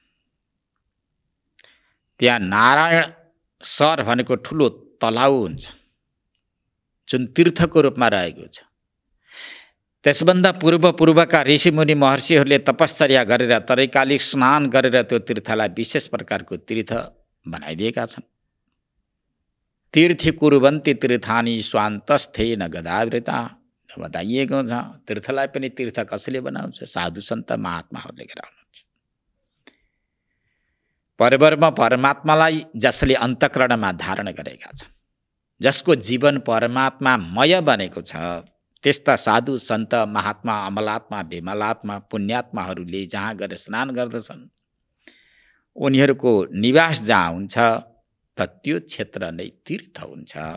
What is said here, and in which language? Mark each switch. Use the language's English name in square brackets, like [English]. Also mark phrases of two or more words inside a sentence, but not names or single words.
[Nepali] त्यहाँ नारायण सर भनेको ठुलो तलाउ हुन्छ, जुन तीर्थको रूपमा रहेको छ। त्यसभन्दा पूर्वका ऋषिमुनि महर्षिहरूले तपश्चर्या गरेर तरैकालिक स्नान गरेर त्यो तीर्थलाई विशेष प्रकारको तीर्थ बनाइदिएका छन्। [Sanskrit] तीर्थि कुर्वन्ति तीर्थानि स्वान्तस्थेन गदावृता [Nepali] बताइएको छ। तीर्थलाई पनि तीर्थ कसले बनाउँछ? साधु सन्त महात्माहरूले गराउनुहुन्छ। परब्रह्म परमात्मालाई जसले अन्तःकरणमा धारण गरेका छन्, जसको जीवन परमात्मामय बनेको छ, त्यस्ता साधु सन्त महात्मा अमलात्मा विमलात्मा पुण्यात्माहरूले जहाँ गएर स्नान गर्दछन्, उनीहरूको निवास जहाँ हुन्छ त त्यो क्षेत्र नै तीर्थ हुन्छ।